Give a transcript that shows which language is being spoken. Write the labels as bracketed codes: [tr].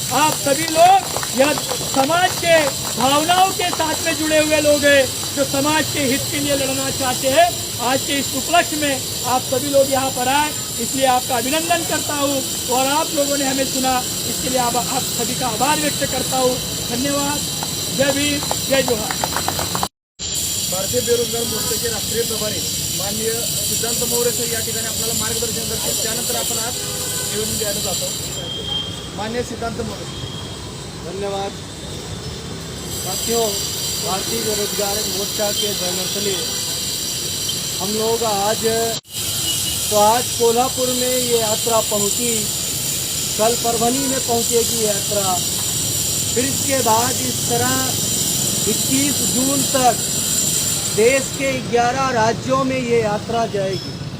[hi] आप सभी लोग यह समाज के भावनाओं के साथ में जुड़े हुए लोग हैं, जो समाज के हित के लिए लड़ना चाहते हैं। आज के इस उपलक्ष्य में आप सभी लोग यहाँ पर आए, इसलिए आपका अभिनंदन करता हूँ। और आप लोगों ने हमें सुना, इसके लिए आप सभी का आभार व्यक्त करता हूँ। धन्यवाद। जय भीम, जय जोहार। [mr] भारतीय बेरोजगार मोर्चाचे राष्ट्रीय प्रभारी माननीय सिद्धांत मोरे सर या ठिकाणी आपल्याला मार्गदर्शन करतील. त्यानंतर आपण आज निवेदन द्यायला जातो. माननीय सिद्धांत मोरे. [hi] धन्यवाद साथियों, भारतीय बेरोजगार मोर्चा के बैनर तले हम लोग आज कोल्हापुर में ये यात्रा पहुंची, कल परभनी में पहुंचेगी यात्रा, फिर इसके बाद इस तरह 21 जून तक देश के 11 राज्यों में ये यात्रा जाएगी।